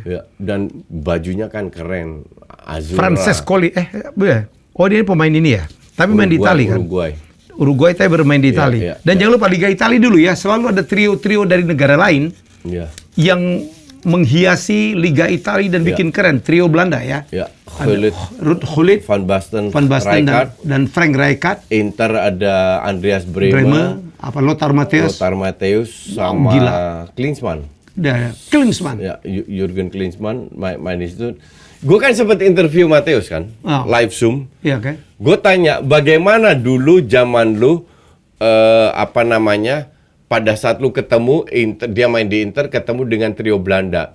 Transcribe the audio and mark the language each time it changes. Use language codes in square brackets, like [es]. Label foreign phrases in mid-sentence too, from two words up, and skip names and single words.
[id] Ya, dan bajunya kan keren, Azzurra. Francescoli, dia pemain ini ya, tapi main di Italia kan. Uruguay tapi bermain di Italia. Dan jangan lupa Liga Italia dulu ya, selalu ada trio-trio dari negara lain yang menghiasi Liga Italia dan bikin keren. Trio Belanda ya. Ruud Gullit, Van Basten dan Frank Rijkaard. Inter ada Andreas Brehme, Lothar Matthäus sama Klinsmann. Klinsmann. Ya, Jurgen Klinsmann main di situ. Gue kan sempat interview Matthäus kan, live Zoom. Iya kan. Gue tanya bagaimana dulu zaman lu pada saat lu ketemu dia main di Inter ketemu dengan trio Belanda.